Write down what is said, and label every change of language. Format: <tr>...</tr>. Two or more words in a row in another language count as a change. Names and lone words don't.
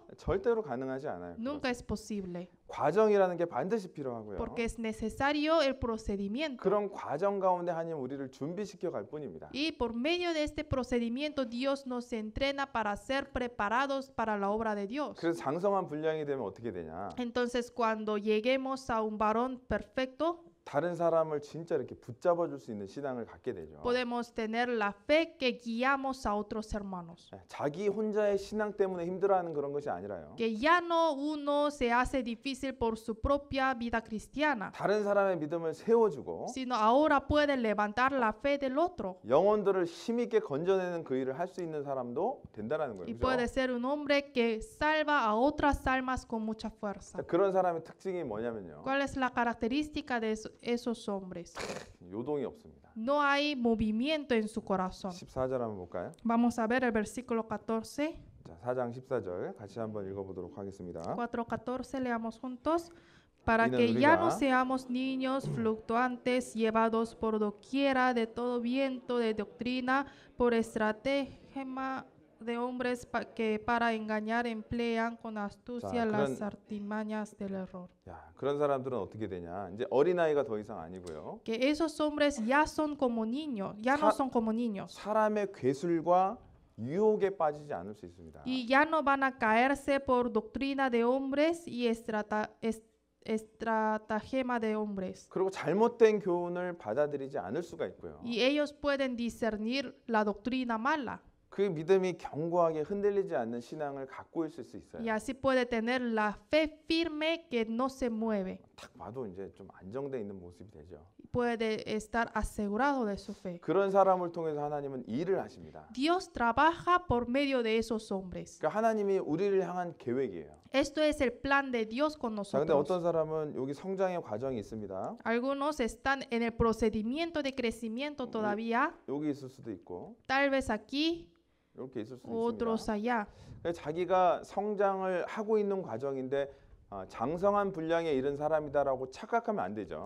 <ko>절대로 가능하지 않아요.</ko> <es>Nunca es posible,</es> <ko>과정이라는 게 반드시 필요하고요.</ko> <es>porque es necesario el procedimiento.</es> <ko>그런 과정 가운데 하나님 우리를 준비시켜 갈 뿐입니다.</ko> <es>Y por medio de este procedimiento Dios nos entrena para ser preparados para la obra de Dios.</es> <ko>그래서 장성한 분량이 되면 어떻게 되냐?</ko> <es>Entonces cuando lleguemos a un varón perfecto,</es> <ko>다른 사람을 진짜 이렇게 붙잡아 줄 수 있는 신앙을 갖게 되죠.</ko> <es>podemos tener la fe que guiamos a otros hermanos.</es> <ko>자기 혼자의 신앙 때문에 힘들어하는 그런 것이 아니라요.</ko> <es>Que ya no uno se hace difícil por su propia vida cristiana,</es> <ko>다른 사람의 믿음을 세워주고</ko> <es>sino ahora puede levantar la fe del otro.</es> <ko>영혼들을 힘있게 건져내는 그 일을 할 수 있는 사람도 된다는 거예요.</ko> <es>Y</es> <ko>그죠?</ko> <es>puede ser un hombre que salva a otras almas con mucha fuerza.</es> <ko>자, 그런 사람의 특징이 뭐냐면요.</ko> <es>¿Cuál es la característica de esos hombres?</es> <ko>요동이 없습니다.</ko> <es>No hay movimiento en su corazón.</es> <ko>14절 한번 볼까요?</ko> <es>Vamos a ver el versículo 14.</es> <ko>자, 4장 14절 같이 한번 읽어보도록 하겠습니다.</ko> <es>4:14 leamos juntos. Para Miren, que ya no</es> <ko>우리가</ko> <es>seamos niños fluctuantes llevados por doquiera de todo viento de doctrina por estratagema de hombres que para engañar emplean con astucia</es> <ko>자,</ko> <es>las artimañas del error.</es> <ko>야, 그런 사람들은 어떻게 되냐? 이제 어린아이가 더 이상 아니고요.</ko> <es>Que esos hombres ya son como niños, ya no Sa- son como niños.</es> <ko>사람의 괴술과 유혹에 빠지지 않을 수 있습니다.</ko> <es>Y ya no van a caerse por doctrina de hombres y estratagema de hombres.</es> <ko>그리고 잘못된 교훈을 받아들이지 않을 수가 있고요.</ko> <es>Y ellos pueden discernir la doctrina mala.</es> <ko>그 믿음이 견고하게 흔들리지 않는 신앙을 갖고 있을 수 있어요.</ko> <es>Y así puede tener la fe firme que no se mueve.</es> <ko>딱 봐도 이제 좀 안정돼 있는 모습이 되죠.</ko> <es>Puede estar asegurado de su fe.</es> <ko>그런 사람을 통해서 하나님은 일을 하십니다.</ko> <es>Dios trabaja por medio de esos hombres.</es> <ko>그러니까 하나님이 우리를 향한 계획이에요.</ko> <es>Esto es el plan de Dios con</es> <ko>자, 근데</ko> <es>nosotros.</es> <ko>어떤 사람은 여기 성장의 과정이 있습니다.</ko> <es>Algunos están en el procedimiento de crecimiento todavía,</es> <ko>여기 있을 수도 있고</ko> <es>tal vez aquí,</es> <ko>이렇게 있을 수도</ko> <es>otros</es> <ko>있습니다.</ko> <es>allá.</es> <ko>그러니까 자기가 성장을 하고 있는 과정인데 장성한 분량에 이른 사람이다라고 착각하면 안 되죠.</ko>